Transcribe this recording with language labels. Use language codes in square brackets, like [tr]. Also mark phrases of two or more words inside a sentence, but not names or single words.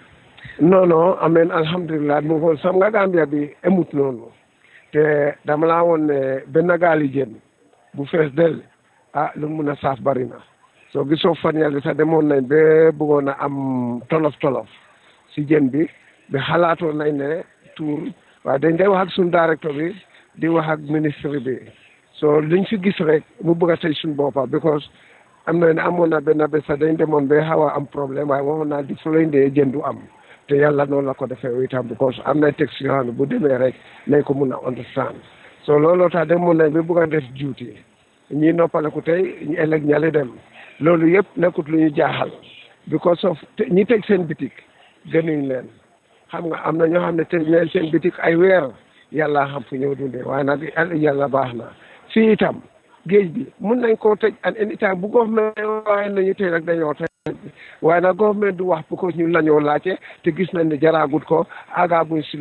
[wo] non ameen alhamdulilah mu ko sam nga Gambia bi emut noonu te dama laa woon ne benn gaali jën bu fees del lu mun a saaf bari na soo gisoo fan yàlla sax demoon nañ ba bëggoon a am tolof si jën bi ba xalaatoon nañ ne tuur waaye dañ day wax ak suñu directeur bi di wax ak ministre bi so liñ fi gis rek mu bëgg a tey suñu boppa because am na ne amoon na benn bés sax dañ demoon ba xaw a am problème waaye waxoon naa di flindee jën du am te yàlla noonu la ko defee itam because am na texte yoo xam ne bu demee rek nañ ko mun a understand so looloo tax demoon nañ ba bëgg a def duty ñii noppaleku tey ñu ëllëg ñale dem loolu yëpp nekkut lu ñu jaaxal [en] because of [wo] ñi teg seen bitik gënuñ leen xam nga am na ñoo xam ne teg leen seen bitik ay weer yàlla xam fu ñëw dundee waaye nag yàlla baax na fii itam géej bi mun nañ koo tëj an anytime bu government waaye nañu tey rek dañoo tëj waaye nag government du wax because ñun la ñoo laajte te gis nañ ne jaraagut ko aagaaguñ si